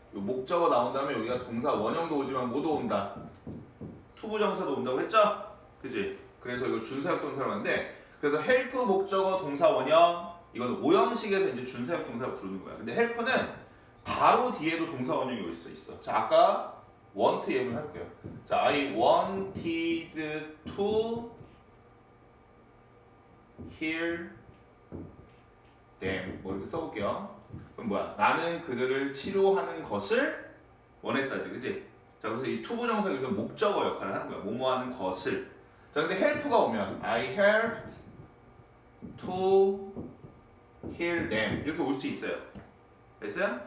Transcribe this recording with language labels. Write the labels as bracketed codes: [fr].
[ko] 요 목적어 나온 다음에 여기가 동사 원형도 오지만 뭐도 온다? 투부정사도 온다고 했죠? 그지? 그래서 이거 준사역동사라고 하는데 그래서 help 목적어 동사 원형 이거는 오형식에서 이제 준사역동사를 부르는 거야. 근데 help는 바로 뒤에도 동사 원형이 올 수 있어. 자, 아까 want 예문 할게요. 자, [en] I wanted to hear them [ko] 뭐 이렇게 써볼게요. 그럼 뭐야? 나는 그들을 치료하는 것을 원했다지, 그지? 자, 그래서 이 투부정사 여기서 목적어 역할을 하는 거야. 뭐뭐 하는 것을. 자, 근데 help가 오면 [en] I helped to heal them [ko] 이렇게 올 수 있어요. 됐어요?